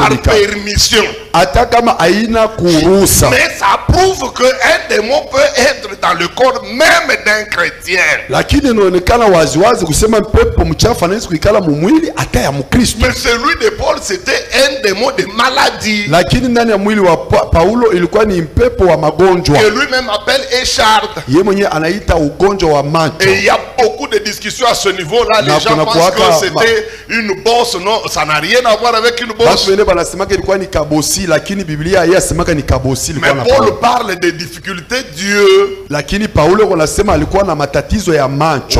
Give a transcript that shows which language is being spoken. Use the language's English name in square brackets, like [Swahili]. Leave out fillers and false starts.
[French] par permission. [Swahili] Hata kama haina kuruhusa. [French] Mais ça prouve que un démon peut être dans le corps même d'un chrétien. [Swahili] Lakini inaonekana waziwazi kusema mpepo mchafu anaweza kuikala mu mwili hata ya Mkristo. [French] Mais celui de Paul c'était un démon de maladie. [Swahili] Lakini ndani ya mwili wa Paulo ilikuwa ni mpepo wa magonjwa. [French] Que lui-même appelle écharde. [Swahili] Yeye mwenyewe anaita ugonjwa wa macho. [French] Et il y a beaucoup de discussions à ce niveau-là. Les gens pensent que c'était une bosse. Non, ça n'a rien à voir avec une bosse. [Swahili] Basi wengine wanasema ilikuwa ni kabosi, lakini Biblia yasema ni kabosi ilikuwa na. [French] Mais Paul parle des difficultés Dieu. [Swahili] Lakini Paulo anasema alikuwa na matatizo ya macho.